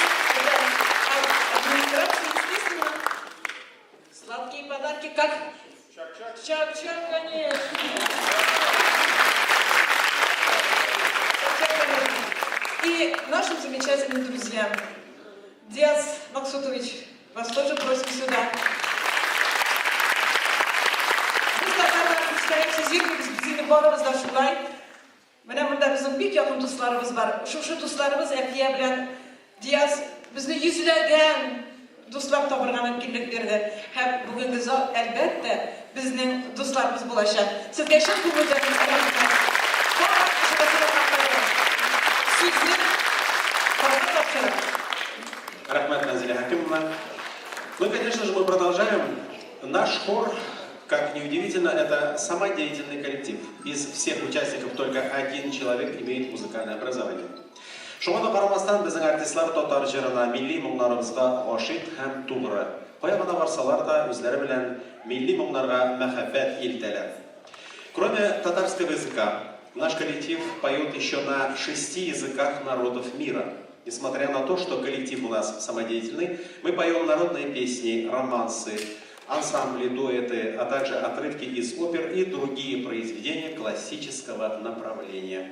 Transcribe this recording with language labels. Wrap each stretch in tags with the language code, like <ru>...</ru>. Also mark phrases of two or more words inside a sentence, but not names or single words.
<ru>Это администрация, естественно. Сладкие подарки, как чак-чак, конечно. И нашим замечательным друзьям. Диас Максутович, вас тоже просим сюда.</ru> <tt>Bizi barımızda şulay. Менә монда безнең бик якын дусларыбыз бар. Шушы дусларыбыз Әфия белән Диас безне йөзләгән дуслар табырга мөмкинлек бирде. Һәм бүгенге зал әлбәттә безнең дусларыбыз булачак. Сезгә шул күңелдән рәхмәт. Рахмат Назиля Хакимовна.</tt> <ru>Ну, конечно же, мы продолжаем. Наш хор, как ни удивительно, это самодеятельный коллектив. Из всех участников только один человек имеет музыкальное образование.</ru> <tt>Шуңа карамастан безнең артистлар татар җырына, милли моңнарыбызга гашыйк һәм тугры. Кая гына барсалар да үзләре белән милли моңнарга мәхәббәт илтәләр.</tt> <ru>Кроме татарского языка, наш коллектив поет еще на 6 языках народов мира. Несмотря на то, что коллектив у нас самодеятельный, мы поем народные песни, романсы, ансамбли, дуэты, а также отрывки из опер и другие произведения классического направления.</ru>